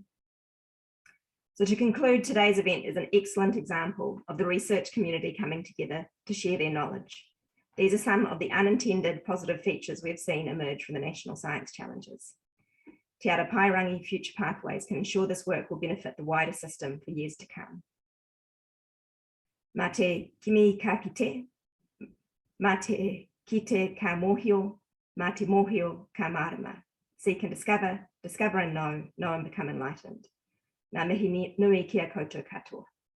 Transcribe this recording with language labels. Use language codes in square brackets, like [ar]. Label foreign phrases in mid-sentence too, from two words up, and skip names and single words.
[en] So to conclude, today's event is an excellent example of the research community coming together to share their knowledge. These are some of the unintended positive features we've seen emerge from the National Science Challenges. Te Ara Pairangi Future Pathways can ensure this work will benefit the wider system for years to come. [mi] Mā te kimi ka kite, mā te kite ka mōhio, mā te mōhio ka marama. [en] Seek and discover and know and become enlightened. [mi] Ngā mihi nui kia koutou katoa.